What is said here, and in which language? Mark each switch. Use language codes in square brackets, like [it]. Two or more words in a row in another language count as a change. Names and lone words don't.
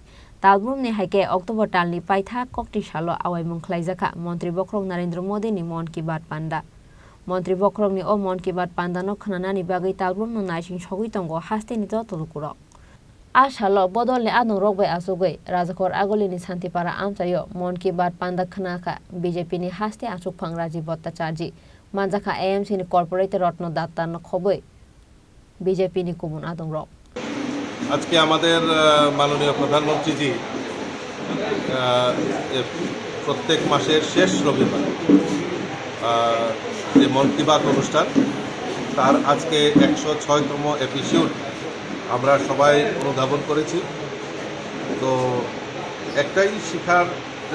[trp] Talbrum ni haike October tal ni paitha kokti shalo awai mung khlaijakha Mantri Bokrong Narendra Modi ni Maan ki Baat Panda Mantri Bokrong ni o Maan ki Baat Panda no khnana ni bagai Talbrum no naising shogui tongo Haste ni joto lukurok Ashalo bodol ni adung rok bai asugoi Rajakhor agoli ni Santipara Amchaio Maan ki Baat Panda Khonakha BJP ni Haste Achukphang Rajib Bhartacharjee manjakha AMC ni corporate rotno datta no khoboi BJP ni kumun adung rok [bn] আজকে আমাদের মাননীয় প্রধানমন্ত্রীজি প্রত্যেক মাসের শেষ রবিবার যে মন কি বাত অনুষ্ঠান তার আজকে 106তম এপিসোড আমরা সবাই অনুধাবন করেছি তো একটাই শিখার যে